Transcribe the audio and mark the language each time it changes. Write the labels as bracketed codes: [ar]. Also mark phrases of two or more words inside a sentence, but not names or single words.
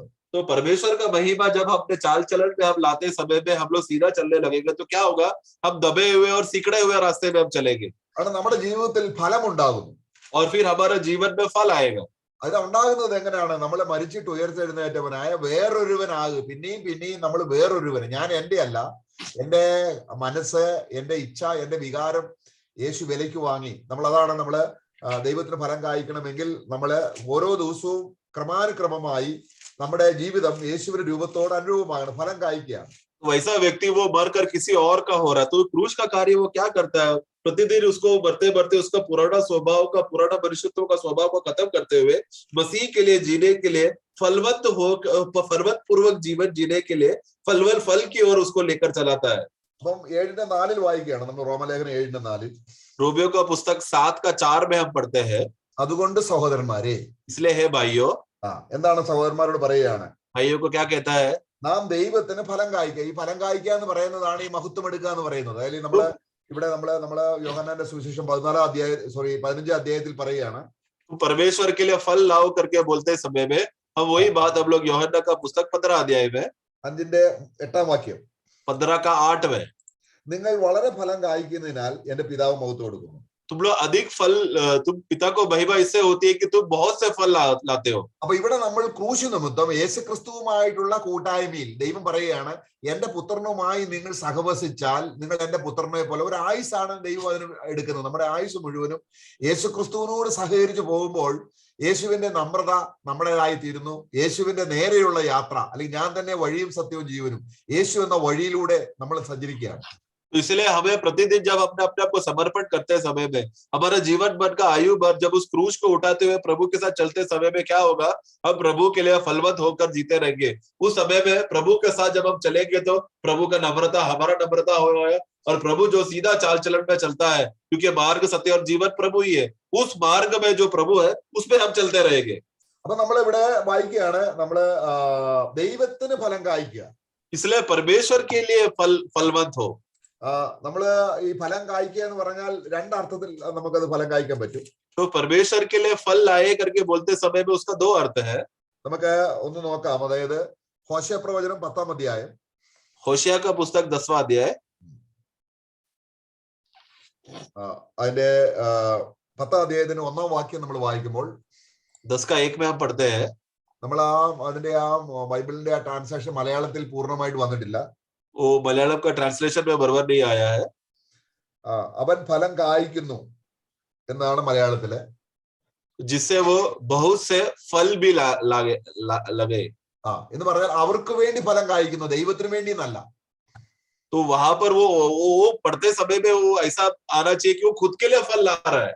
[hi] तो परमेश्वर का महिमा जब अपने चाल चलन में हम लाते समय में हम लोग सीधा चलने लगेंगे तो क्या होगा, हम दबे हुए और सिकड़े हुए रास्ते में हम चलेंगे [ml] കാരണം നമ്മുടെ ജീവിതത്തിൽ ഫലം ഉണ്ടാകുന്നു. [hi] और फिर हमारे जीवन में फल आएगा. [ml] അത് ഉണ്ടാകുന്നത് എങ്ങനെയാണ്? നമ്മളെ മരിച്ചിട്ട് ഉയർത്തെഴുന്നേറ്റവനായ വേറൊരുവനാകും. പിന്നെയും പിന്നെയും നമ്മൾ വേറൊരുവന്, ഞാൻ എന്റെ അല്ല, എന്റെ മനസ്സ്, എന്റെ ഇച്ഛ, എന്റെ വികാരം യേശു വിലയ്ക്ക് വാങ്ങി. അതാണ് നമ്മള് ദൈവത്തിന് ഫലം കായ്ക്കണമെങ്കിൽ നമ്മള് ഓരോ ദിവസവും ക്രമാനുക്രമമായി നമ്മുടെ ജീവിതം യേശുവിന്റെ രൂപത്തോട് അനുരൂപമാകണം, ഫലം കായ്ക്കുകയാണ്. [hi] वैसा व्यक्ति वो मरकर किसी और का हो रहा है, तो क्रूस का कार्य वो क्या करता है, प्रतिदिन उसको मरते मरते उसका पुराना स्वभाव का, पुराना मनुष्यत्व का स्वभाव को खत्म करते हुए मसीह के लिए जीने के लिए, फलवत पूर्वक जीवन जीने के लिए फल की ओर उसको लेकर चलाता है. [ml] അപ്പം 7:4 വായിക്കുകയാണ് നമ്മൾ, റോമലേഖനം 7:4. [hi] रोमियो का पुस्तक 7:4 में हम पढ़ते हैं, [ml] അതുകൊണ്ട് സഹോദരന്മാരെ, [hi] इसलिए है भाइयों. [ml] എന്താണ് സഹോദരന്മാരോട് പറയുകയാണ്? [hi] भाइयों को क्या कहता है? [ml] നാം ദൈവത്തിന് ഫലം കായ്ക്കുക. ഈ ഫലം കായ്ക്കുക എന്ന് പറയുന്നതാണ് ഈ മഹത്വം എടുക്കുക എന്ന് പറയുന്നത്. അതിൽ നമ്മള് യോഹന്നാന്റെ സുവിശേഷം 15 അധ്യായത്തിൽ പറയുകയാണ്, [hi] परमेश्वर के लिए फल लाओ करके बोलते समय में हम वही बात हम लोग यूहन्ना का पुस्तक 15 अध्याय में [ml] 5:8 വാക്യം, [hi] 15:8 में, [ml] നിങ്ങൾ വളരെ ഫലം കായ്ക്കുന്നതിനാൽ എന്റെ പിതാവ് മഹത്വം കൊടുക്കുന്നു. [hi] तुम लोग अधिक फल, तुम पिता को महिमा इससे होती है कि तुम बहुत से फल लाते हो. [ml] അപ്പൊ ഇവിടെ നമ്മൾ ക്രൂശ് നിമിത്തം യേശു ക്രിസ്തുവുമായിട്ടുള്ള കൂട്ടായ്മയിൽ ദൈവം പറയുകയാണ്, എന്റെ പുത്രനുമായി നിങ്ങൾ സഹവസിച്ചാൽ നിങ്ങൾ എന്റെ പുത്രനെ പോലെ. ഒരു ആയുസാണ് ദൈവം അതിന് എടുക്കുന്നത്. നമ്മുടെ ആയുസ് മുഴുവനും യേശു ക്രിസ്തുവിനോട് സഹകരിച്ചു പോകുമ്പോൾ യേശുവിന്റെ നമ്രത നമ്മുടേതായി തീരുന്നു. യേശുവിന്റെ നേരെയുള്ള യാത്ര, അല്ലെങ്കിൽ ഞാൻ തന്നെ വഴിയും സത്യവും ജീവനും, യേശു എന്ന വഴിയിലൂടെ നമ്മൾ സഞ്ചരിക്കുകയാണ്. [hi] तो इसलिए हमें प्रतिदिन जब अपने अपने आप को समर्पण करते समय में हमारा जीवन भर का आयु भर जब उस क्रूज को उठाते हुए प्रभु के साथ चलते समय में क्या होगा, हम प्रभु के लिए फलवत होकर जीते रहेंगे. उस समय में प्रभु के साथ जब हम चलेंगे तो प्रभु का नम्रता हमारा नम्रता होगा, और प्रभु जो सीधा चाल चलन में चलता है, क्योंकि मार्ग सत्य और जीवन प्रभु ही है, उस मार्ग में जो प्रभु है उसमें हम चलते रहेंगे. [ml] അപ്പൊ നമ്മളിവിടെ വായിക്കുകയാണ്, നമ്മള് ദൈവത്തിന് ഫലം കായ്ക്കുക. [hi] इसलिए परमेश्वर के लिए फलवंत हो. [ml] നമ്മള് ഈ ഫലം കായ്ക്കുക എന്ന് പറഞ്ഞാൽ രണ്ടർത്ഥത്തിൽ നമുക്കത് ഫലം കായ്ക്കാൻ പറ്റും. [hi] तो परमेश्वर के लिए फल लाए करके बोलते समय में उसका 2 अर्थ है. [ml] നമുക്ക് ഒന്ന് നോക്കാം. അതായത് ഹോശേയ പ്രവചനം 10-ാം അധ്യായം, [hi] होशिया का पुस्तक 10वां अध्याय, [ml] അതിന്റെ 10-ാം അധ്യായത്തിന് 1-ാം വാക്യം നമ്മൾ വായിക്കുമ്പോൾ [hi] 10:1 में हम पढ़ते हैं. [ml] നമ്മൾ അതിന്റെ ബൈബിളിന്റെ ട്രാൻസ്ലേഷൻ മലയാളത്തിൽ പൂർണ്ണമായിട്ട് വന്നിട്ടില്ല. [hi] वो मलयालम का ट्रांसलेशन में बराबर नहीं आया है. [ml] അവൻ ഫലം കായ്ക്കുന്നു എന്നാണ് മലയാളത്തില്. [hi] जिससे वो बहुत से फल भी लगे. [ml] എന്ന് പറഞ്ഞാൽ അവർക്ക് വേണ്ടി ഫലം കായ്ക്കുന്നു, ദൈവത്തിന് വേണ്ടി എന്നല്ല. [hi] तो वहां पर वो पढ़ते समय में वो ऐसा आना चाहिए कि वो खुद के लिए फल ला रहा है.